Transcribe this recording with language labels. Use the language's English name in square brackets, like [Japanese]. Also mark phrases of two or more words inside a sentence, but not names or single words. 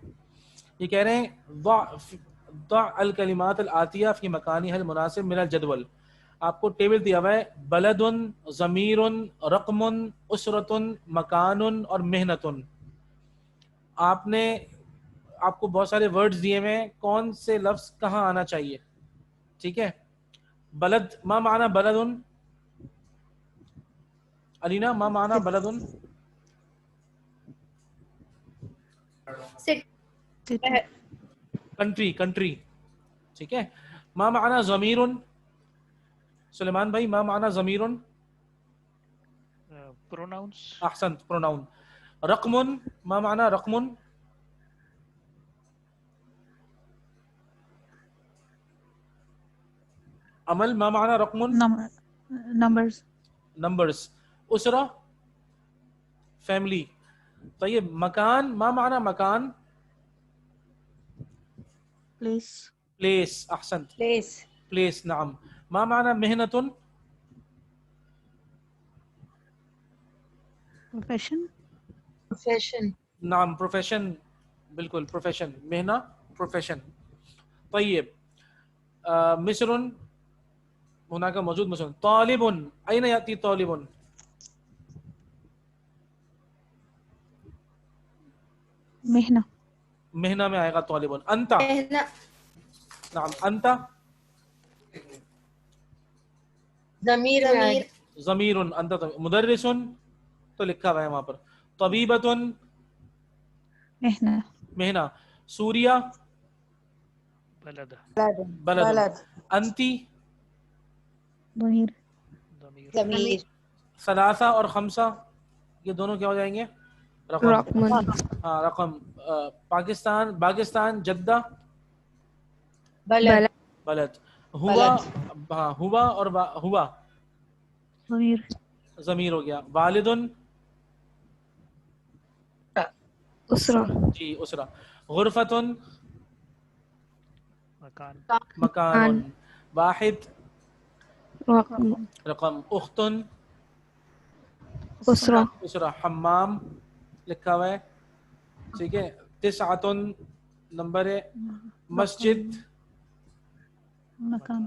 [Urdu] یہ کہہ رہے ہیں [Arabic] ضع الکلمات الآتیہ فی مکانها المناسب من الجدول. [Urdu] آپ کو ٹیبل دیا ہوا ہے, [Arabic] بلد, ضمیر, رقم, اسرۃ, مکان [Urdu] اور محنت. آپ کو بہت سارے ورڈز دیے ہوئے ہیں, کون سے لفظ کہاں آنا چاہیے. ٹھیک ہے. [Arabic] بلد ما معنی بلد, علینا ما معنی بلد. [English] country country. [Urdu] ٹھیک ہے. [Arabic] ما معنی ضمیر, سلیمان بھائی ما معنی ضمیر. [English] پروناؤنس. [Arabic] احسنت پروناؤن. رقم ما معنی رقم. عمل ما معنی رقم. [English] نمبرز. نمبرز. اسرہ فیملی. [Arabic] طيب مکان ما معنی مکان. [English] پلیس. پلیس. احسنت پلیس. [Arabic] پلیس. نعم. ما معنی محنت. [English] پروفیشن. profession. نعم پروفیشن, بالکل پروفیشن, مہنہ پروفیشن. [Arabic] طيب مصر هناك موجود مصر. طالب أين يأتي طالب. مہنہ. [Urdu] مہنہ میں آئے گا طالب. انت. [Arabic] نعم انت. [Urdu] ضمیر میں آئے گا. [Arabic] ضمیر. انت. [Urdu] مدرس تو لکھا ہوا ہے وہاں پر. [Arabic] طبیبۃ مہنہ. مہنہ. سوریہ بلد. بلد. انتی ضمیر. ضمیر. [Urdu] ثلاثہ اور خمسہ یہ دونوں کیا ہو جائیں گے. [Arabic] رقم. ہاں رقم. پاکستان جدہ بلد. بلد. ہوا ہاں ہوا اور ہوا ضمیر. [Urdu] ضمیر ہو گیا. والد [Arabic] اسرہ. جی اسرہ. غرفۃ مکان. مکان. واحد رقم. رقم. اخت اسرہ. [Urdu] اسرہ. حمام لکھا ہوا ہے, ٹھیک ہے. تسعتن نمبر ہے, مسجد [Arabic] مکان